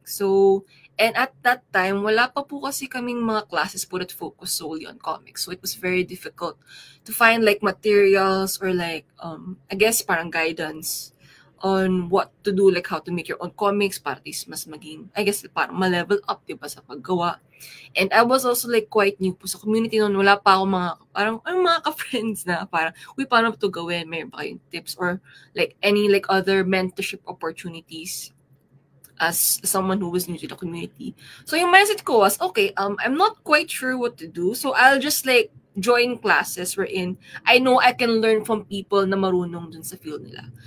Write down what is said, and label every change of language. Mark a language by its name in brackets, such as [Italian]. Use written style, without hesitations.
[English] So, and at that time, wala pa po kasi kaming mga classes po that focus solely on comics. So, it was very difficult to find like materials or like, I guess parang guidance on what to do, like how to make your own comics para mas maging, I guess parang ma-level up, diba, sa paggawa. And I was also like quite new po sa community noon. [Filipino] Wala pa ako mga ka-friends na parang, uy, paano to gawin? [English] Mayroon ba kayong tips or like any like other mentorship opportunities as someone who was new to the community. So yung mindset ko was, okay, I'm not quite sure what to do. So I'll just like join classes wherein I know I can learn from people na marunong dun sa field nila.